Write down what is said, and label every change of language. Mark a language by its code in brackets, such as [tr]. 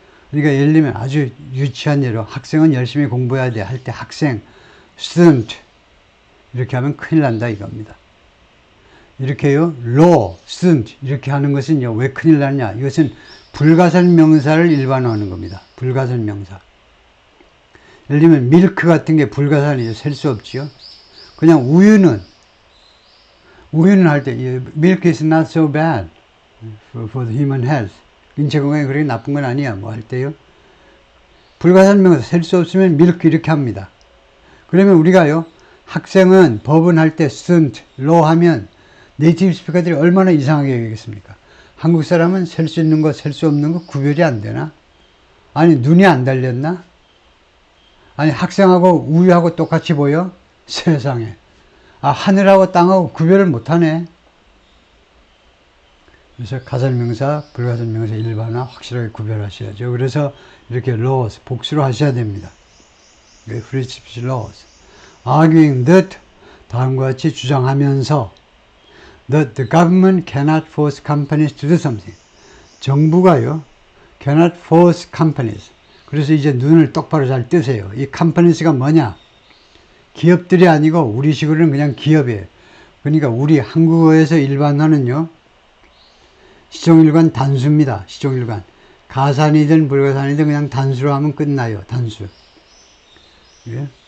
[ko] 그러니까 예를 들면 아주 유치한 예로 학생은 열심히 공부해야 돼 할 때 학생, student 이렇게 하면 큰일 난다 이겁니다. 이렇게요, law, student 이렇게 하는 것은요, 왜 큰일 나냐? 이것은 불가산명사를 일반화하는 겁니다. 불가산명사. 예를 들면 밀크 같은 게 불가산이죠. 셀 수 없지요. 그냥 우유는 할 때 [en] milk is not so bad for the human health. [ko] 인체 건강에 그렇게 나쁜 건 아니야. 뭐 할 때요. 불가산명사 셀 수 없으면 밀크 이렇게 합니다. 그러면 우리가요, 학생은 법은 할 때 student, law 하면 네이티브 스피커들이 얼마나 이상하게 여기겠습니까? 한국 사람은 셀 수 있는 거, 셀 수 없는 거 구별이 안 되나? 아니, 눈이 안 달렸나? 아니, 학생하고 우유하고 똑같이 보여? 세상에. 아, 하늘하고 땅하고 구별을 못하네. 그래서 가산명사, 불가산명사 일반화 확실하게 구별하셔야죠. 그래서 이렇게 laws, 복수로 하셔야 됩니다. [en] free speech laws. arguing that, [ko] 다음과 같이 주장하면서 [en] that the government cannot force companies to do something. [ko] 정부가요, [en] cannot force companies. [ko] 그래서 이제 눈을 똑바로 잘 뜨세요. 이 companies가 뭐냐? 기업들이 아니고 우리식으로는 그냥 기업이에요. 그러니까 우리 한국어에서 일반화는요, 시종일관 단수입니다. 시종일관. 가산이든 불가산이든 그냥 단수로 하면 끝나요. 단수. 예?